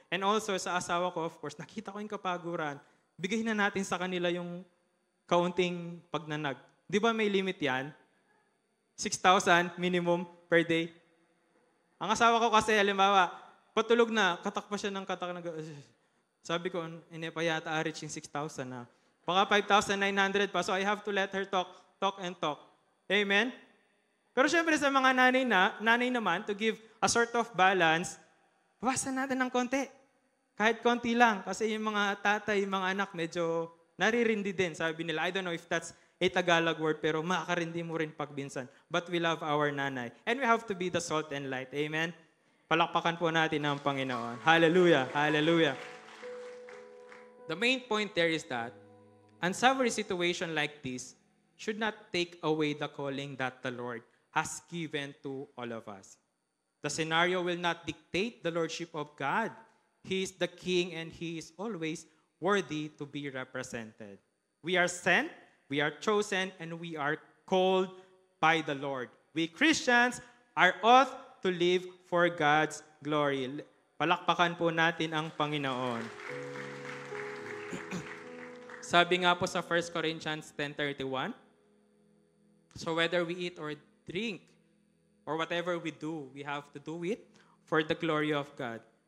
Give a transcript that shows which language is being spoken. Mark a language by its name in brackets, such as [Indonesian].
[Filipino] And also sa asawa ko, of course, nakita ko yung kapaguran. Bigay na natin sa kanila yung kaunting pagnanag. Di ba may limit yan? 6,000 minimum per day. Ang asawa ko kasi, halimbawa, patulog na, katak pa siya ng katak. Sabi ko, hindi pa yata reach yung 6,000 na. Baka 5,900 pa. [English] So I have to let her talk and talk. Amen? [Filipino] Pero syempre sa mga nanay naman, [English] to give a sort of balance, [Filipino] bawasan natin ng konti. Kahit konti lang. Kasi yung mga tatay, yung mga anak, medyo naririndi din. Sabi nila, [English] I don't know if that's a Tagalog word, [Filipino] pero makakarindi mo rin pagbinsan. [English] But we love our nanay. And we have to be the salt and light. Amen? [Filipino] Palakpakan po natin ang Panginoon. Hallelujah! Hallelujah! [English] The main point there is that unsavory situation like this should not take away the calling that the Lord has given to all of us. The scenario will not dictate the lordship of God. He is the King and He is always worthy to be represented. We are sent, we are chosen, and we are called by the Lord. We Christians are ought to live for God's glory. [Filipino] Palakpakan po natin ang Panginoon. Sabi nga po sa [English] 1 Corinthians 10:31, so whether we eat or drink, or whatever we do, we have to do it for the glory of God.